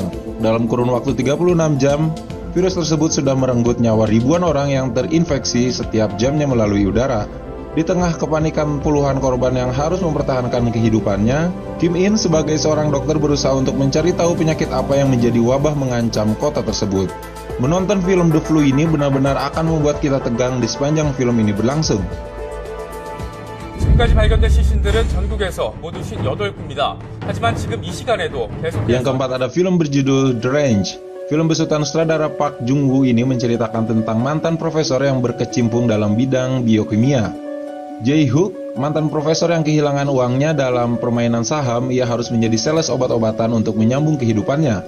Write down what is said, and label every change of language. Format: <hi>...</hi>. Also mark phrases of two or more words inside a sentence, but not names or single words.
<id>Dalam kurun waktu 36 jam, virus tersebut sudah merenggut nyawa ribuan orang yang terinfeksi setiap jamnya melalui udara. Di tengah kepanikan puluhan korban yang harus mempertahankan kehidupannya, Kim In sebagai seorang dokter berusaha untuk mencari tahu penyakit apa yang menjadi wabah mengancam kota tersebut. Menonton film The Flu ini benar-benar akan membuat kita tegang di sepanjang film ini berlangsung.</id> <ko>지금까지 발견된 시신들은 전국에서 모두 58구입니다. 하지만 지금 이 시간에도 계속해서</ko> <id>Yang keempat ada film berjudul The Range. Film besutan sutradara Park Jung-woo ini menceritakan tentang mantan profesor yang berkecimpung dalam bidang biokimia. Jae-hook, mantan profesor yang kehilangan uangnya dalam permainan saham, ia harus menjadi sales obat-obatan untuk menyambung kehidupannya.</id>